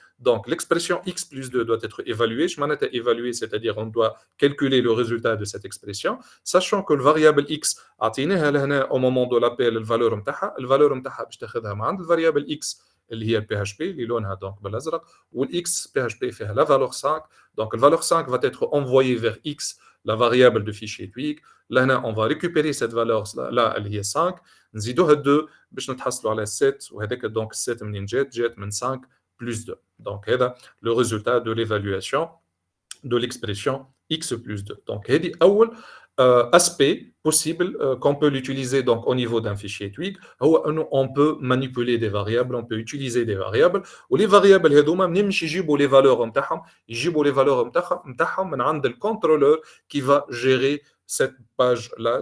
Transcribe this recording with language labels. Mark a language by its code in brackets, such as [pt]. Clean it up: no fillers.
[fr] Donc l'expression x plus 2 doit être évaluée. Je m'en ai évalué, c'est-à-dire on doit calculer le résultat de cette expression, sachant que le variable x au moment de l'appel la valeur نتاعها باش تاخذها من عند [ar] الفاريابل x اللي هي PHP اللي لونها [fr] donc [ar] بالازرق والx PHP فيها [fr] la valeur 5. Donc la valeur 5 va être envoyée vers x, la variable de fichier Twig. Là on va récupérer cette valeur là اللي هي 5 [ar] نزيدوها 2 باش نتحصلوا على 7 وهذاك [fr] donc 7 [ar] منين جات من [fr] 5 plus 2. Donc, c'est le résultat de l'évaluation de l'expression x plus 2. Donc, c'est un aspect possible qu'on peut l'utiliser donc, au niveau d'un fichier Twig. On peut manipuler des variables, on peut utiliser des variables. Et les variables, ils vont les valeurs [ar] من عند [fr] le contrôleur qui va gérer cette page-là.